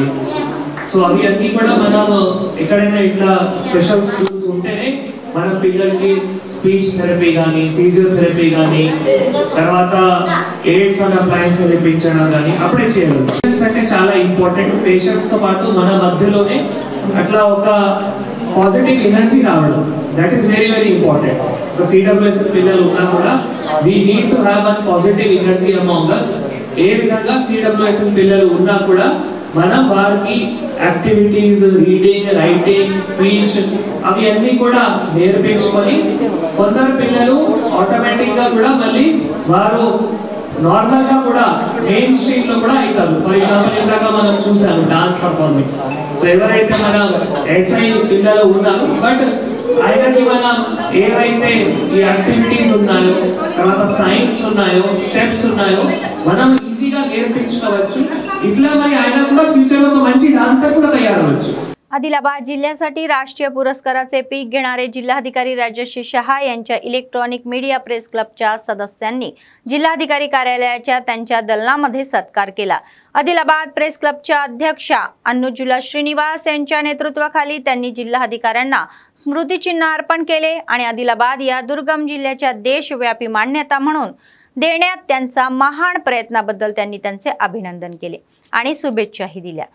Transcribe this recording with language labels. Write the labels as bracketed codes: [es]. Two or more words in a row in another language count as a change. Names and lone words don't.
[te] సో అవి అన్నీ కూడా మనం ఎక్కడైనా ఇట్లా [en] special schools [te] ఉంటేనే మనం పిల్లలకి [en] speech therapy [te] కానీ, ఫిజియోథెరపీ కానీ, తర్వాత [en] aids and appliances [te] నేర్పించడం కానీ అప్పుడే చేయగలం। పేషెంట్స్ అంటే చాలా ఇంపార్టెంట్। పేషెంట్స్ తో పాటు మన మధ్యలోనే అట్లా ఒక [en] positive energy [te] రావడం, [en] that is very very important. [te] సో CWSF పిల్లలు ఉన్నా కూడా [en] we need to have a positive energy among us। [te] ఏ విధంగా CWSF పిల్లలు ఉన్నా కూడా మనం వారికి యాక్టివిటీస్, రీడింగ్, రైటింగ్, స్పీచ్ అవి అన్నీ కూడా నేర్పించుకొని కొందరు పిల్లలు ఆటోమేటిక్ గా కూడా మళ్ళీ వారు నార్మల్ గా కూడా [en] main stream లో [te] కూడా అవుతారు। [en] for example [te] ఇందాక మనం చూసాము [en] dance performance. [te] సో ఎవరైతే మన HI పిల్లలు ఉన్నారు బట్ ఆయనకి మనం ఏవైతే ఈ యాక్టివిటీస్ ఉన్నాయో, తర్వాత సైన్స్ ఉన్నాయో, స్టెప్స్ ఉన్నాయో మనం ఈజీగా నేర్పించుకోవచ్చు। ఇట్లా మరి ఆయన కూడా ఫ్యూచర్ లో ఒక మంచి డాన్సర్ కూడా తయారవచ్చు। [mr] आदिलाबाद जिल्ह्यासाठी राष्ट्रीय पुरस्काराचे पीक घेणारे जिल्हाधिकारी राजश्री शहा यांच्या इलेक्ट्रॉनिक मीडिया प्रेस क्लबच्या सदस्यांनी जिल्हाधिकारी कार्यालयाच्या त्यांच्या दलनामध्ये सत्कार केला। आदिलाबाद प्रेस क्लबच्या अध्यक्षा अन्नुजुला श्रीनिवास यांच्या नेतृत्वाखाली त्यांनी जिल्हाधिकाऱ्यांना स्मृतिचिन्ह अर्पण केले आणि आदिलाबाद या दुर्गम जिल्ह्याच्या देशव्यापी मान्यता म्हणून देण्यात त्यांचा महान प्रयत्नाबद्दल त्यांनी त्यांचे अभिनंदन केले आणि शुभेच्छाही दिल्या।